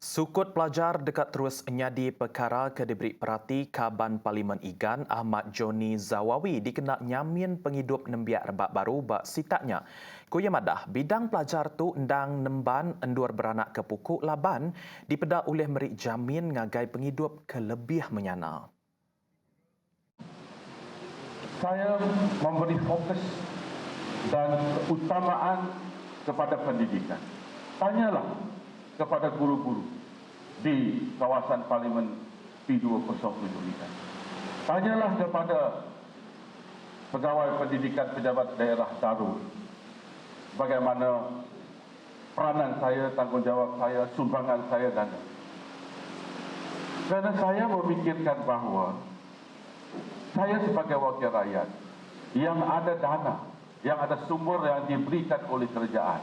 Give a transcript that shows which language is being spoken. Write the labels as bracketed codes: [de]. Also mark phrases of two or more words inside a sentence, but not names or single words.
[iba] Sukut pelajar dekat terus nyadi perkara ke diberi perhati Kaban Parlimen Igan Ahmad Joni Zawawi dikena nyamin penghidup nembiak rebak baru bak sitaknya. Kuya madah, bidang pelajar tu endang nemban endur beranak ke pukuk laban dipedak oleh merik jamin ngagai penghidup kelebih menyana. [ms] Saya memberi fokus dan keutamaan kepada pendidikan. Tanyalah kepada guru-guru di kawasan Parlimen P207 ini. Tanyalah kepada pegawai pendidikan pejabat daerah Darul bagaimana peranan saya, tanggungjawab saya, sumbangan saya dan kerana saya memikirkan bahawa saya sebagai wakil rakyat yang ada dana, yang ada sumber yang diberikan oleh kerajaan.